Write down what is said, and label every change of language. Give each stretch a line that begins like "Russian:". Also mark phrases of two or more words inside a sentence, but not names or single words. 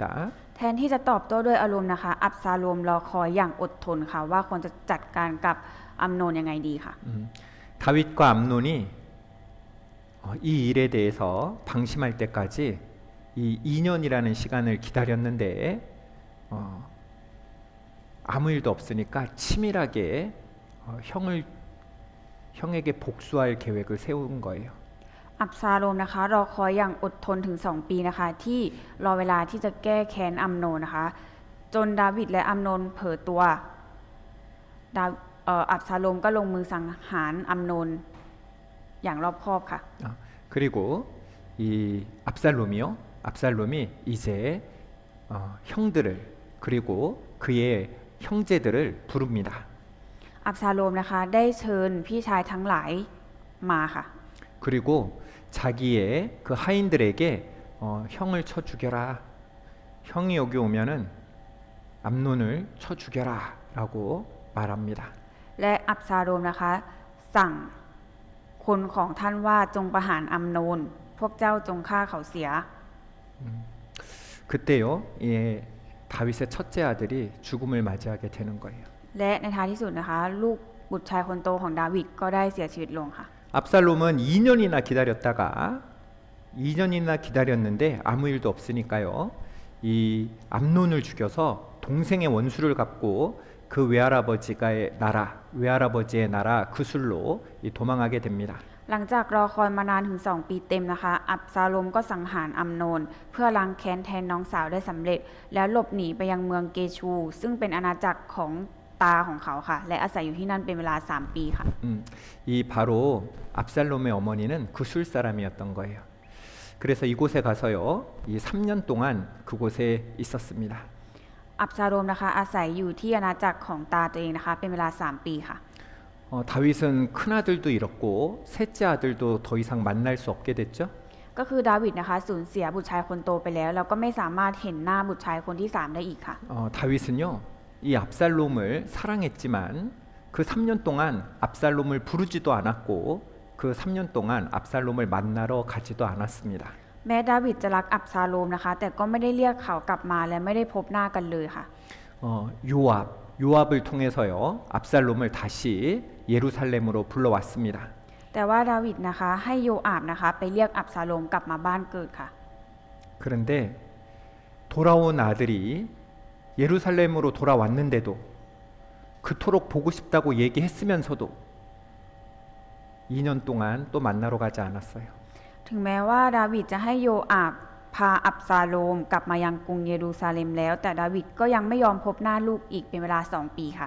Thai: แทนที่จะตอบโต้ด้วยอารมณ์นะคะ อับซาโลมรอคอยอย่างอดทนค่ะว่าควรจะจัดการกับอัมโนนยังไงดีค่ะ
Korean: 다윗과 암논이 이 일에 대해서 방심할 때까지 이 2년이라는 시간을 기다렸는데 아무 일도 없으니까 치밀하게 형에게 복수할 계획을 세운 거예요.
Thai: อับซาโลมนะคะรอคอยอย่างอดทนถึง 2 ปีนะคะ ที่รอเวลาที่จะแก้แค้นอัมโนนนะคะ จนดาวิดและอัมโนนเผลอตัวอับซาโลมก็ลงมือสังหารอัมโนนอย่างรอบคอบค่ะ
Korean: 그리고 이 압살롬이 이제 형들을 그리고 그의 형제들을 부릅니다.
Thai: อับซาโลมนะคะได้เชิญพี่ชายทั้งหลายมาค่ะ
Korean: 그리고 자기의 그 하인들에게 형을 쳐 죽여라. 형이 여기 오면은 암논을 쳐 죽여라라고 말합니다.
Thai: และอับซาโลมนะคะสั่งคนของท่านว่าจงประหารอัมโนนพวกเจ้าจงฆ่าเขาเสีย
Korean: 그때요. 다윗의 첫째 아들이 죽음을 맞이하게 되는 거예요.
Thai: และในท้ายที่สุดนะคะลูกบุตรชายคนโตของดาวิดก็ได้เสียชีวิตลงค่ะ
Korean: 압살롬은 2년이나 기다렸는데 아무 일도 없으니까요. 이 암논을 죽여서 동생의 원수를 갚고 그 외할아버지의 나라 그술로 도망하게 됩니다.
Thai: หลังจากรอคอยมานานถึง 2 ปีเต็มนะคะ อับซาโลมก็สังหารอัมโนนเพื่อล้างแค้นแทนน้องสาวได้สำเร็จ แล้วหลบหนีไปยังเมืองเกชู ซึ่งเป็นอาณาจักรของตาของเขาค่ะ และอาศัยอยู่ที่นั่นเป็นเวลา 3 ปีค่ะ
Korean: 이 바로 압살롬의 어머니는 그술 사람이었던 거예요. 그래서 이곳에 가서요. 이 3년 동안 그곳에 있었습니다.
Thai: อับซาโลมนะคะอาศัยอยู่ที่อาณาจักรของตาตัวเองนะคะเป็นเวลา 3 ปีค่ะ
Korean: 다윗은 큰 아들도 잃었고 셋째 아들도 더 이상 만날 수 없게 됐죠.
Thai: ก็คือดาวิดนะคะสูญเสียบุตรชายคนโตไปแล้วแล้วก็ไม่สามารถเห็นหน้าบุตรชายคนที่ 3 ได้อีกค่ะ
Korean: 다윗은요. 이 압살롬을 사랑했지만 그 3년 동안 압살롬을 부르지도 않았고 그 3년 동안 압살롬을 만나러 가지도 않았습니다.
Thai: แม้ดาวิดจะรักอับซาโลมนะคะแต่ก็ไม่ได้เรียกเขากลับมาและไม่ได้พบหน้ากันเลยค่ะ
Korean: 요압을 통해서요. 압살롬을 다시 예루살렘으로 불러왔습니다.
Thai: แต่ว่าดาวิดนะคะให้โยอาบนะคะไปเรียกอับซาโลมกลับมาบ้านเกิดค่ะ
Korean: 그런데 돌아온 아들이 예루살렘으로 돌아왔는데도 그토록 보고 싶다고 얘기했으면서도 2년 동안 또 만나러 가지 않았어요.
Thai: ถึงแม้ว่าดาวิดจะให้โยอาบพาอับซาโลมกลับมายังกรุงเยรูซาเล็มแล้วแต่ดาวิดก็ยังไม่ยอมพบหน้าลูกอีกเป็นเวลา 2 ปีค่ะ